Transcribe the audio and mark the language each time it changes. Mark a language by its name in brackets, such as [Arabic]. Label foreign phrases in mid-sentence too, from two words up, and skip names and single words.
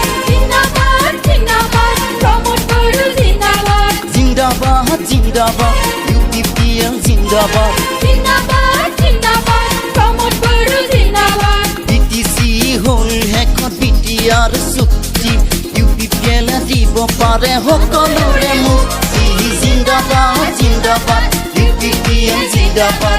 [Hindi] ज़िंदाबाद ज़िंदाबाद प्रमोद गुरु ज़िंदाबाद. ज़िंदाबाद ज़िंदाबाद UPPL ज़िंदाबाद. ज़िंदाबाद ज़िंदाबाद प्रमोद गुरु ज़िंदाबाद. [Assamese] BTC হল হেকত BTR চুক্তি UPPL দিব পাৰে সকলোৰে মুক্তি [Hindi] ज़िंदाबाद ज़िंदाबाद UPPL ज़िंदाबाद.